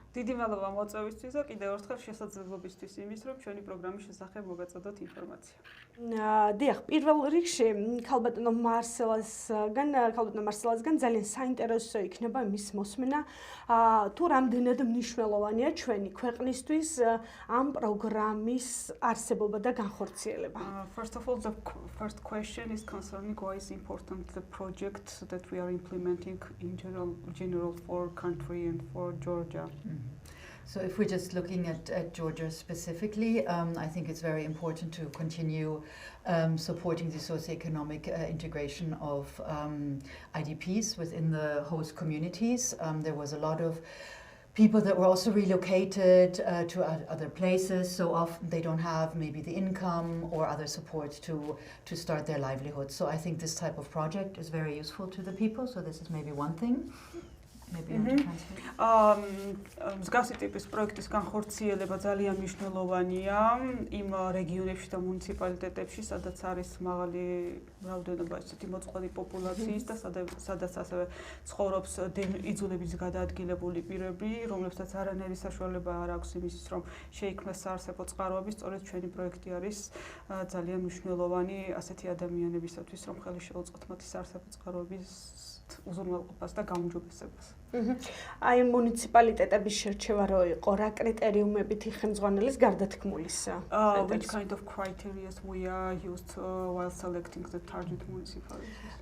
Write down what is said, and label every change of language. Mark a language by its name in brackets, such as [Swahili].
[Georgian] დიდი მადლობა მოწვევისთვის და კიდევ ერთხელ შესაძლებლობისთვის იმის, რომ ჩვენი პროგრამის შესახებ მოგაწოდოთ ინფორმაცია. დიახ, პირველ რიგში ქალბატონო მარსელასგან ძალიან საინტერესო იქნება მის მოსმენა, თუ რამდენად მნიშვნელოვანია ჩვენი ქვეყნისთვის ამ პროგრამის არსებობა და განხორციელება. [English] First of all, the first question is concerning why is important the project that we are implementing in general for country and for Georgia. So if we're just looking at Georgia specifically, I think it's very important to continue supporting the socioeconomic integration of IDPs within the host communities. There was a lot of people that were also relocated to other places, so often they don't have maybe the income or other support to start their livelihood. So I think this type of project is very useful to the people, so this is maybe one thing. [Georgian] მსგავსი ტიპის პროექტის განხორციელება ძალიან მნიშვნელოვანია იმ რეგიონებში და მუნიციპალიტეტებში, სადაც არის მაღალი რაოდენობა ესეთი მოწყვლადი პოპულაციის და სადაც ასევე ცხოვრობს იძულებით გადაადგილებული პირები, რომლებსაც არანაირი საშუალება არ აქვს იმისთვის, რომ შეიქმნას საარსებო წყაროები. სწორედ ჩვენი პროექტი არის ძალიან მნიშვნელოვანი ასეთი ადამიანებისათვის, რომ ხელი შეუწყოთ მათი საარსებო წყაროების უზრუნველყოფას და გაუმჯობესებას. აი მუნიციპალიტეტების შერჩევა რო იყო, რა კრიტერიუმებით იხელმძღვანელეს გარდათქმულისა? [English] Which kind of criteria we are used while selecting the target municipalities?